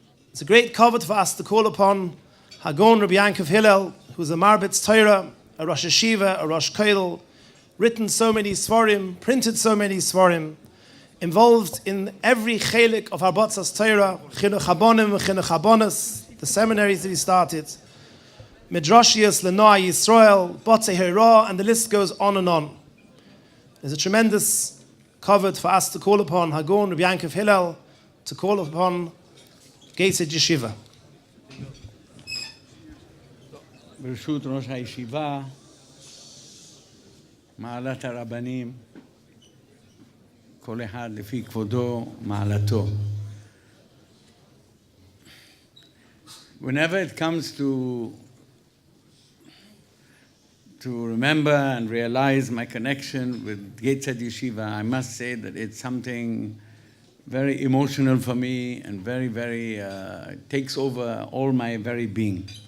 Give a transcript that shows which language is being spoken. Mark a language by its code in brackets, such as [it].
[en] It's a great kavod for us to call upon Hagon Rabbi Yankov Hillel, who's a Marbitz Torah, a Rosh Yeshiva, a Rosh Kollel, written so many Svarim, printed so many Svarim, involved in every chelik of Harbotzas Torah, Chinuch Habonim, Chinuch Habonis, the seminaries that he started, Midrashiyas, Lenoa, Yisroel, Botei Hera, and the list goes on and on. There's a tremendous kavod for us to call upon Hagon Rabbi Yankov Hillel, to call upon Gesed Yeshiva. [he] ברשות ראש הישיבה, מעלת הרבנים, כל אחד לפי כבודו, מעלתו. [en] Whenever it comes to remember and realize my connection with Gateshead Yeshiva, I must say that it's something very emotional for me and very, very, takes over all my very being.